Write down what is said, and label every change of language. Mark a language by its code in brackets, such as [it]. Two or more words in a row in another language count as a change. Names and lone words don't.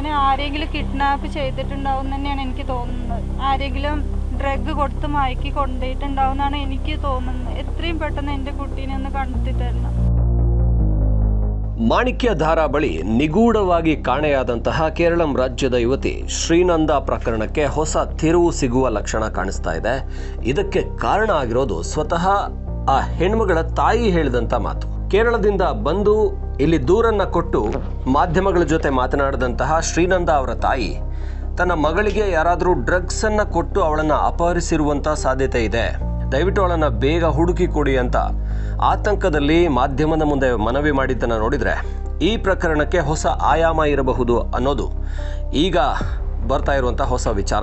[ml] ആരെങ്കിലും കിഡ്നാപ്പ് ചെയ്തിട്ടുണ്ടാവും തന്നെയാണ് എനിക്ക് തോന്നുന്നത്. ആരെങ്കിലും ഡ്രഗ് കൊടുത്ത് മയക്കി കൊണ്ടുപോയിട്ടുണ്ടാവും എന്നാണ് എനിക്ക് തോന്നുന്നത്. എത്രയും പെട്ടെന്ന് എൻ്റെ കുട്ടീനെ ഒന്ന് കണ്ടെത്തി തരണം. [kn] ಮಾಣಿಕ್ಯಧಾರ ಬಳಿ ನಿಗೂಢವಾಗಿ ಕಾಣೆಯಾದಂತಹ ಕೇರಳಂ ರಾಜ್ಯದ ಯುವತಿ ಶ್ರೀನಂದ ಪ್ರಕರಣಕ್ಕೆ ಹೊಸ ತಿರುವು ಸಿಗುವ ಲಕ್ಷಣ ಕಾಣಿಸ್ತಾ ಇದೆ. ಇದಕ್ಕೆ ಕಾರಣ ಆಗಿರೋದು ಸ್ವತಃ ಆ ಹೆಣ್ಮಗಳ ತಾಯಿ ಹೇಳಿದಂಥ ಮಾತು. ಕೇರಳದಿಂದ ಬಂದು ಇಲ್ಲಿ ದೂರನ್ನ ಕೊಟ್ಟು ಮಾಧ್ಯಮಗಳ ಜೊತೆ ಮಾತನಾಡಿದಂತಹ ಶ್ರೀನಂದ ಅವರ ತಾಯಿ ತನ್ನ ಮಗಳಿಗೆ ಯಾರಾದರೂ ಡ್ರಗ್ಸ್ ಅನ್ನ ಕೊಟ್ಟು ಅವಳನ್ನು ಅಪಹರಿಸಿರುವಂಥ ಸಾಧ್ಯತೆ ಇದೆ, ದಯವಿಟ್ಟು ಅವಳನ್ನು ಬೇಗ ಹುಡುಕಿ ಕೊಡಿ ಅಂತ ಆತಂಕದಲ್ಲಿ ಮಾಧ್ಯಮದ ಮುಂದೆ ಮನವಿ ಮಾಡಿದ್ದನ್ನು ನೋಡಿದರೆ ಈ ಪ್ರಕರಣಕ್ಕೆ ಹೊಸ ಆಯಾಮ ಇರಬಹುದು ಅನ್ನೋದು ಈಗ ಬರ್ತಾ ಇರುವಂಥ ಹೊಸ ವಿಚಾರ.